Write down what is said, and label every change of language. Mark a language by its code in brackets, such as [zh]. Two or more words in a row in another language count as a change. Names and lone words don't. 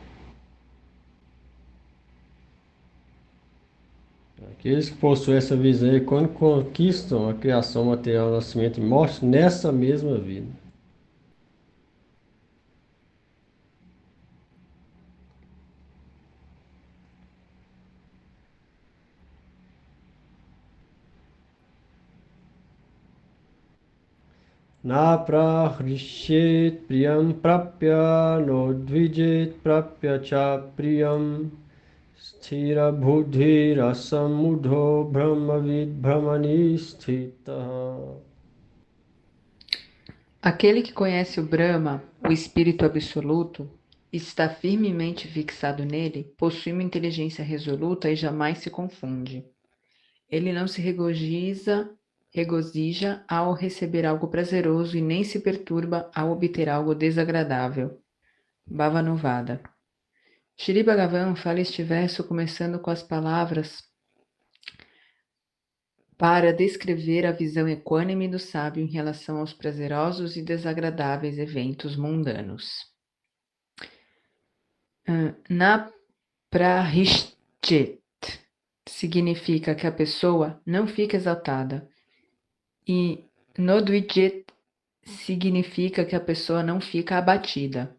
[pt] Aqueles que possuem essa visão, quando conquistam a criação material, nascimento e morte nessa mesma vida. [sa] न प्रहृष्येत् प्रियं प्राप्य नोद्विजेत् प्राप्य च प्रियं स्थिर बुद्धि रसम्मूढो ब्रह्मविद् ब्रह्मणि स्थित. [pt] Aquele que conhece o Brahma, o Espírito Absoluto, está firmemente fixado nele, possui uma inteligência resoluta e jamais se confunde. Ele não se regozija ao receber algo prazeroso e nem se perturba ao obter algo desagradável. Bhavanuvada. Shri Bhagavan fala este verso começando com as palavras para descrever a visão equânime do sábio em relação aos prazerosos e desagradáveis eventos mundanos. [sa] न प्रहृष्येत् [pt] significa que a pessoa não fica exaltada e nodvijet significa que a pessoa não fica abatida.